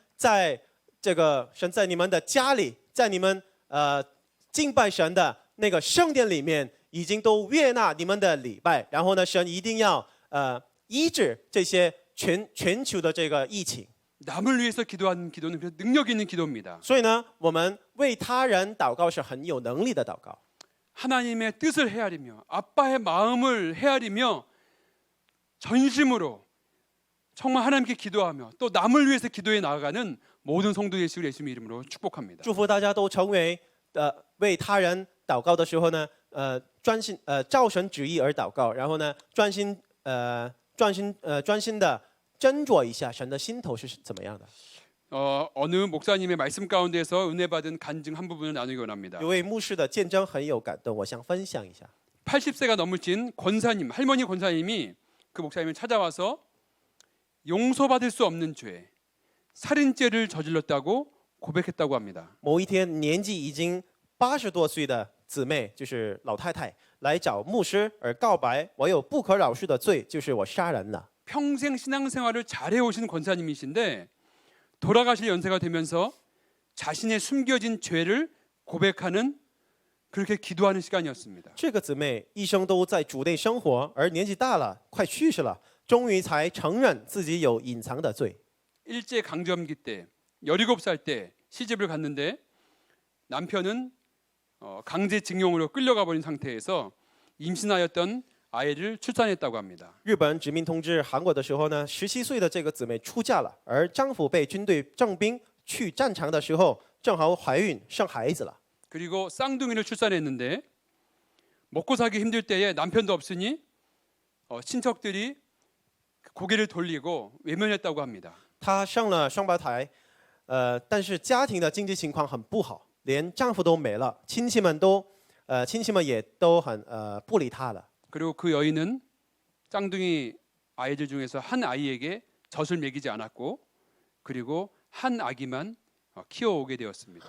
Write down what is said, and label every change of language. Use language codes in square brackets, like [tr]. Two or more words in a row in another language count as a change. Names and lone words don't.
[zh] 然后呢，神在这个神在你们的家里，在你们敬拜神的那个圣殿里面，已经都悦纳你们的礼拜。然后呢，神一定要医治这些全球的这个疫情。 [ko] 남을 위해서 기도하는 기도는 그래서 능력 있는 기도입니다. [zh] 所以呢，我们为他人祷告是很有能力的祷告。 [ko] 하나님의 뜻을 헤아리며 아빠의 마음을 헤아리며 전심으로 정말 하나님께 기도하며 또 남을 위해서 기도해 나아가는 모든 성도 되시길 예수님의 이름으로 축복합니다. [zh] 祝福大家都成为为他人祷告的时候呢，专心照神旨意而祷告，然后呢，专心的斟酌一下神的心头是怎么样的。 [ko] 어느 목사님의 말씀 가운데서 은혜 받은 간증 한 부분을 나누기 원합니다. [zh] 有位牧师的见证很有感动，我想分享一下。 [ko] 80세가 넘으신 권사님, 할머니 권사님이 그 목사님을 찾아와서 용서받을 수 없는 죄, 살인죄를 저질렀다고 고백했다고 합니다. [zh] 某一天，年纪已经80多岁的姊妹，就是老太太，来找牧师而告白，我有不可饶恕的罪，就是我杀人了。 [ko] 평생 신앙생활을 잘해오신 권사님이신데 돌아가실 연세가 되면서 자신의 숨겨진 죄를 고백하는 그렇게 기도하는 시간이었습니다. [zh] 这个姊妹一生都在主内生活，而年纪大了，快去世了，终于才承认自己有隐藏的罪。 [ko] 일제 강점기 때 17살 때 시집을 갔는데 남편은 강제징용으로 끌려가 버린 상태에서 임신하였던 아이를 출산했다고 합니다. [zh] 日本殖民统治韩国的时候呢，17岁的这个姊妹出嫁了，而丈夫被军队征兵去战场的时候，正好怀孕生孩子了。 [ko] 그리고 쌍둥이를 출산했는데 먹고 살기 힘들 때에 남편도 없으니 친척들이 고개를 돌리고 외면했다고 합니다. [zh] 她生了双胞胎，但是家庭的经济情况很不好，连丈夫都没了，亲戚们也都很不理她了。 [ko] 그리고 그 여인은 쌍둥이 아이들 중에서 한 아이에게 젖을 먹이지 않았고 그리고 한 아기만 키워오게 되었습니다.